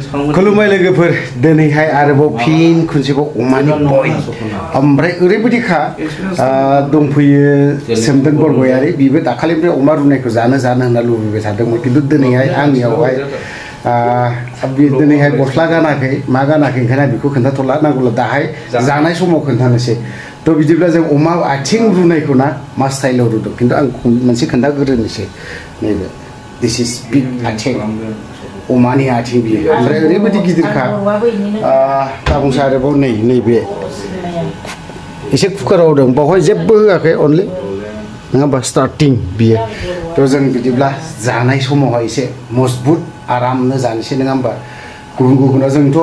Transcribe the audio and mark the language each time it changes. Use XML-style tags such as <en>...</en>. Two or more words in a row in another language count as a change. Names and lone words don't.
<brx>खुलुमबाय लोगोफोर दिनैहाय आरोबाव फिन खनसेबाव अमानि बय ओमफ्राय ओरैबायदिखा दंफैयो सोमदोन बरगयारि बिबो दाखालिनिफ्राय अमा रुनायखौ जानो होनना लुबैबाय थादोंमोन खिन्थु दिनैहाय आंनियावहाय दिनैहाय गस्ला गानाखै मा गानाखै ओंखायनो बेखौ खोन्थाथ'ला नांगौब्ला दाहाय जानाय समाव खोन्थानोसै थ' बिदिब्ला जों अमा आथिं रुनायखौ ना मा स्टाइलाव रुदों खिन्थु आं मोनसे खोन्थाग्रोनोसै नैबे</brx> <en>this is big</en> <brx>आथिं अमानि आथिं बियो ओमफ्राय ओरैबायदि गिदिरखा दाबुंसै आरोबाव नैबे एसे कुकाराव होदों बावहाय जेबो होआखै अनलि नङा होमबा स्टार्टिं बियो थ' जों बिदिब्ला जानाय समावहाय एसे मजबुत आरामनो जानोसै नङा होमबा गुबुनाव जोंथ'</brx>